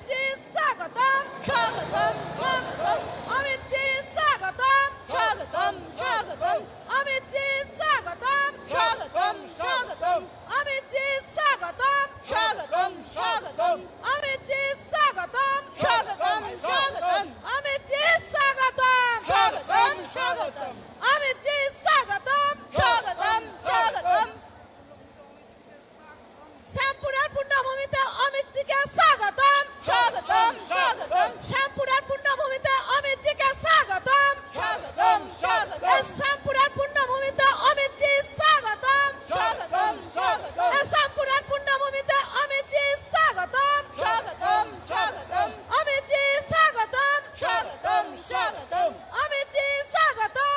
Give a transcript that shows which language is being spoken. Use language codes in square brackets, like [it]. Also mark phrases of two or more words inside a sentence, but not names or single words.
[hi] जी स्वागतम स्वागतम स्वागतम अमित जी स्वागतम स्वागतम स्वागतम अमित जी स्वागतम स्वागतम स्वागतम अमित जी स्वागतम स्वागतम स्वागतम अमित जी स्वागतम स्वागतम स्वागतम अमित जी स्वागतम स्वागतम स्वागतम अमित जी स्वागतम स्वागतम स्वागतम [as] শ্যামপুরার পূর্ণভূমিতে অমিত জিকে স্বাগতম স্বাগতম স্বাগতম শ্যামপুরার পূর্ণভূমিতে অমিত জিকে স্বাগতম স্বাগতম স্বাগতম শ্যামপুরার পূর্ণভূমিতে অমিত জি স্বাগতম স্বাগতম স্বাগতম শ্যামপুরার পূর্ণভূমিতে অমিত জি স্বাগতম স্বাগতম স্বাগতম অমিত জি স্বাগতম স্বাগতম স্বাগতম অমিত জি স্বাগতম